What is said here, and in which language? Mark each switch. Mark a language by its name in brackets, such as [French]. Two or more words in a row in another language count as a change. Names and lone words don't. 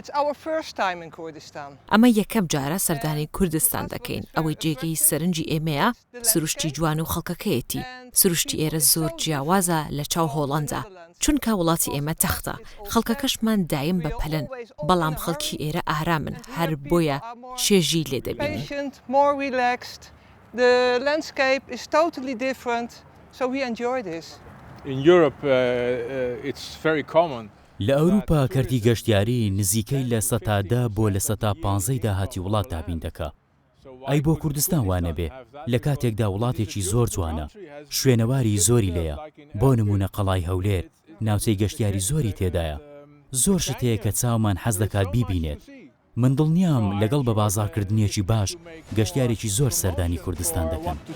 [Central Kurdish] ئەمە یەکەم جارە سەردانی کوردستان دەکەین ئەوەی جێگەی سەرنجی ئێمەیە سروشتی جوان و خەڵکەکەیەتی سروشتی ئێرە زۆر جیاوازە لە چاو هۆڵەندا چونکە وڵاتی ئێمە تەختە خەڵکەکەشمان دایم بەپەلن بەڵام خەڵکی ئێرە ئارامن هەر بۆیە شێژی لێ دەبینی [English] more relaxed. The landscape is totally different, so we enjoy this. In Europe, it's very common. [Central Kurdish] لە ئەوروپا کەرتی گەشتیاری نزیکەی لە ١٠٠ بۆ لە ١٥ داهاتی وڵات دابین دەکا. ئەی بۆ کوردستان وانە بێ لە کاتێکدا وڵاتێکی زۆر جوانە شوێنەواری زۆری لێیە بۆ نمونە قەڵای هەولێر ناوچەی گەشتیاری زۆری تێدایە زۆر شتەیە کە چاومان حەز دەکات بیبینێت من دڵنیام لەگەڵ بە بازارکردنیەکی باش گەشتیارێکی زۆر سەردانی کوردستان دەکەن.